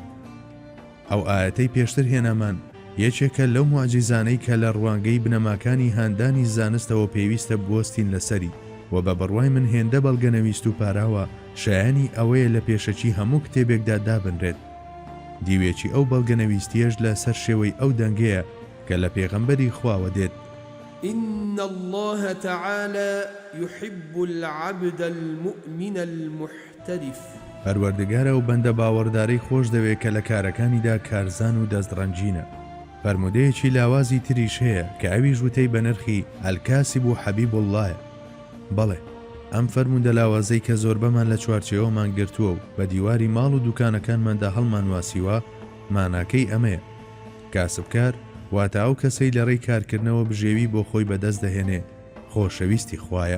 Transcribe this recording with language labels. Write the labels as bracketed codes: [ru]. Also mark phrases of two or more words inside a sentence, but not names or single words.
[ckb] ئەو ئاەتەی پێشتر هێنامان یەکێکە لەو موعجیزانەی کە لە ڕوانگەی بنەماکانی هاندانی زانستەوە پێویستە بوەستین لەسەری و بە بڕوای من هێندە بەڵگەنەویست و پاراوە شایانی ئەوەیە لە پێشەکی هەموو کتێبێکدا دابنرێت. دیوێکی ئەو بەڵگەنەویستیەش لە سەر شێوەی ئەو دەنگەیە کە لە پێغەمبەری خواوە دێت: [ar] إن الله تعالى يحب العبد المؤمن المحترف. [ckb] پەروەردگارە و بەندە باوەڕدارەی خۆش دەوێت کە لە کارەکانیدا کارزان و دەستڕەنجینە. فەرمودەیەکی لاوازی تریش هەیە کە ئەویش وتەی بە نرخی [ar] ئەلکاسب و حەبیب اللهە. [ckb] بەڵێ ئەم فەرموودە لاوازەی کە زۆر بەمان لە چوارچێوەمان گرتووە و بە دیواری ماڵ و دوکانەکانماندا هەڵمان واسیوە ماناکەی ئەمەیە: کاسبکار واتە ئەو کەسەی لە ڕێی کارکردنەوە بژێوی بۆ خۆی بەدەست دەهێنێ خۆشەویستی خوایە.